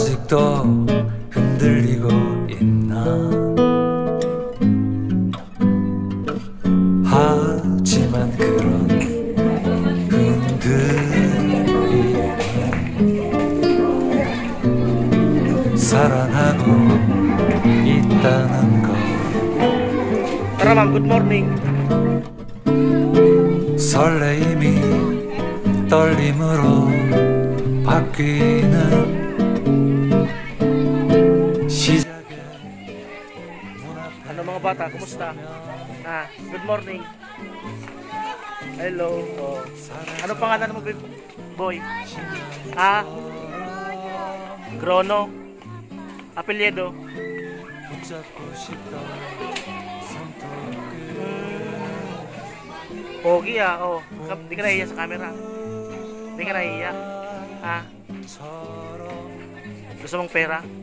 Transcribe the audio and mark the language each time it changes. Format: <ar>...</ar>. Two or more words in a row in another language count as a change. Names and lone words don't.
<ko>아직도 흔들리고 있나 하지만 그런 흔들림에는 사랑하고 있다는 것</ko> <tl>Tara ma'am,</tl> <en>good morning.</en> <ko>설레임이 떨림으로 바뀌는 시작의</ko> <tl>Ano mga bata, kumusta?</tl> <en>Good morning. Hello. Oh.</en> <tl>Ano pangalan mo, boy? Grono. Apelyido.</tl> <ko>붙잡고 싶던 손톱끝</ko> <tl>Pogi oh. Di ka nahiya sa camera. Di ka nahiya. Gusto mong pera?</tl>